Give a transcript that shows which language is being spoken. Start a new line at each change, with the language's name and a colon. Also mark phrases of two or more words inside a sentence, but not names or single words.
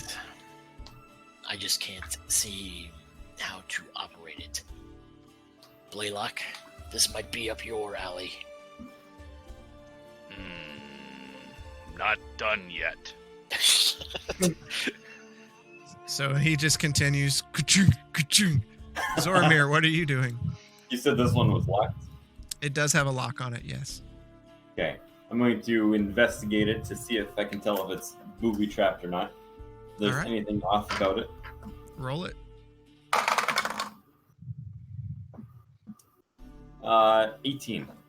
English: I just can't see how to operate it. Blaylock, this might be up your alley. Not done yet. So he just continues. Ka-choo, ka-choo. Zoramir, what are you doing? You said this one was locked? It does have a lock on it, yes. Okay. I'm going to investigate it to see if I can tell if it's booby-trapped or not. If there's All right. anything off about it. Roll it. 18.